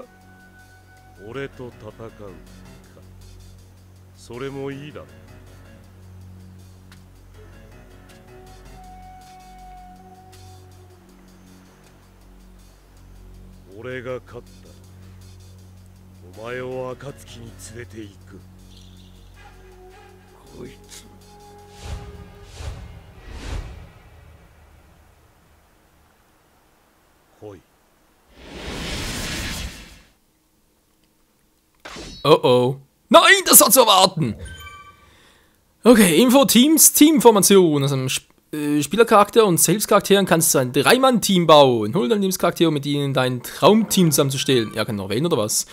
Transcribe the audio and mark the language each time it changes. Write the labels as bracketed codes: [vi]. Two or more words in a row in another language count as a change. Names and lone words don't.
[ja] 俺と戦うか。それもいいだろう。俺が勝ったらお前を暁に連れて行く。こいつ来い。 Oh oh. [de] Nein, das war zu erwarten! Okay, Info-Teams, Teamformation. Also Spielercharakter und Selbstcharakteren kannst du ein 3-Mann-Team bauen. Hol deine Lebenscharaktere, mit ihnen dein Traumteam zusammenzustellen. Ja, kann noch erwähnen, oder was?